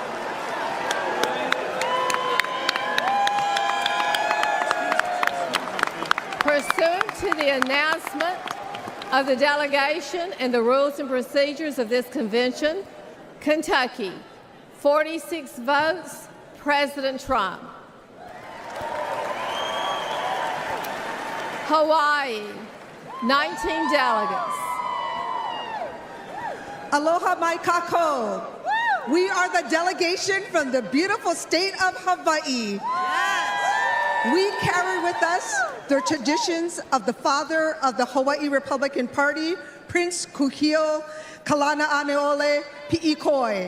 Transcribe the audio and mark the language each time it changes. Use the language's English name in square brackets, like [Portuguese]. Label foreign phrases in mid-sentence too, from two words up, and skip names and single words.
[English] Pursuant to the announcement of the delegation and the rules and procedures of this convention, Kentucky, 46 votes, President Trump. Hawaii, 19 delegates. [Hawaiian] Aloha mai kākou. [English] We are the delegation from the beautiful state of Hawaii. Yes. We carry with us the traditions of the father of the Hawaii Republican Party, Prince Kuhio Kalana-Aneole Pi'ikoi.